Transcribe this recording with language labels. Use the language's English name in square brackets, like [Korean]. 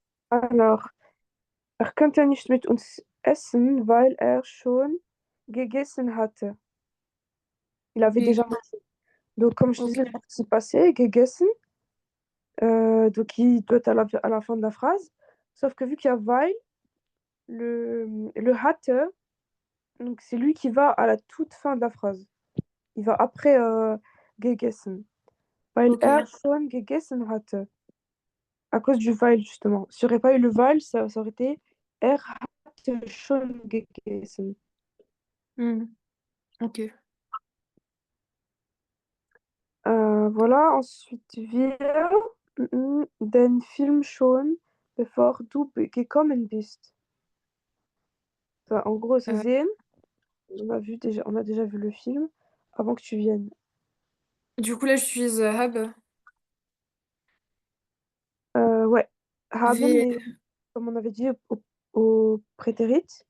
[German] Alors, er könnte nicht mit uns essen, weil er schon gegessen hatte. [French] Il avait Oui, déjà mangé. Donc, comme je disais, le ok, participe passé, gegessen, donc il doit être à la fin de la phrase. Sauf que vu qu'il y a weil, le hatte, donc c'est lui qui va à la toute fin de la phrase. Il va après gegessen. [German] Weil er [French] ok. [German] schon gegessen hatte. [French] À cause du weil, justement. S'il n'y aurait pas eu le weil, ça aurait été [German] er hatte schon gegessen. [French] Hmm, ok. Voilà, ensuite [German] wir den Film schon, bevor du gekommen bist. [French] Ça, en gros, c'est Euh, sehen. On a déjà vu le film avant que tu viennes. Du coup, là, j'utilise Hub. Ouais. Haben, V, mais comme on avait dit au prétérit,